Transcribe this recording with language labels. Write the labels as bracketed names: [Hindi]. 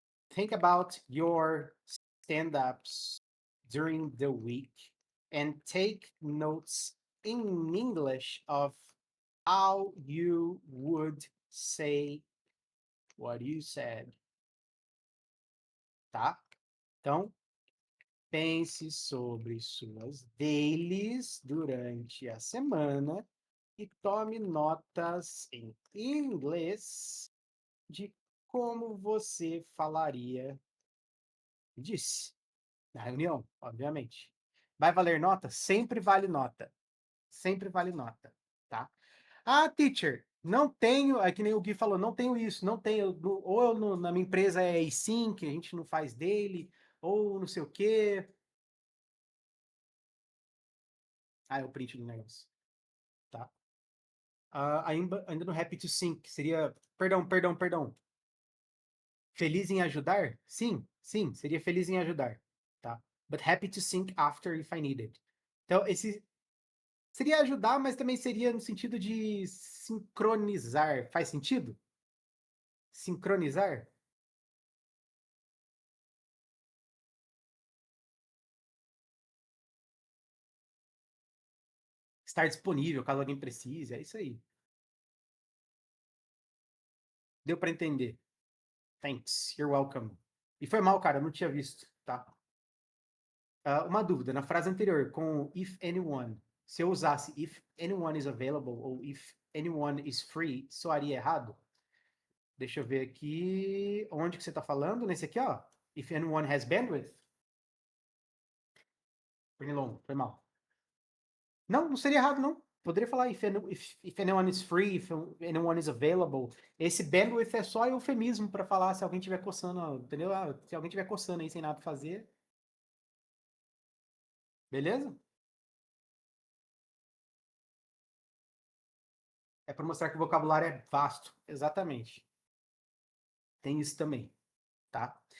[English] Think about your stand-ups during the week and take notes in English of how you would say what you said. [Portuguese] Tá? Então, pense sobre suas dailies durante a semana e tome notas em inglês de como você falaria disse na reunião, obviamente. Vai valer nota? Sempre vale nota. Sempre vale nota, tá? Ah, teacher, não tenho, é que nem o Gui falou, não tenho isso, não tenho, ou na minha empresa é async, a gente não faz daily, ou não sei o quê. Ah, é o print do negócio, tá? Ainda no [English] Happy to Sync, [Portuguese] seria, perdão. Feliz em ajudar? Sim, seria feliz em ajudar, tá? [English] But happy to sync after if I need it. [Portuguese] Então, esse seria ajudar, mas também seria no sentido de sincronizar. Faz sentido? Sincronizar? Estar disponível caso alguém precise, é isso aí. Deu para entender. [English] Thanks, you're welcome. [Portuguese] E foi mal, cara, eu não tinha visto, tá? Uma dúvida, na frase anterior, com if anyone, se eu usasse [English] if anyone is available [Portuguese] ou [English] if anyone is free, [Portuguese] soaria errado? Deixa eu ver aqui. Onde que você está falando? Nesse aqui, ó. [English] If anyone has bandwidth. [Portuguese] Pernilongo, foi mal. Não seria errado, não. Poderia falar [English] if anyone is free, if anyone is available. [Portuguese] Esse bandwidth é só eufemismo para falar se alguém estiver coçando, entendeu? Se alguém estiver coçando aí sem nada pra fazer. Beleza? É para mostrar que o vocabulário é vasto. Exatamente. Tem isso também, tá?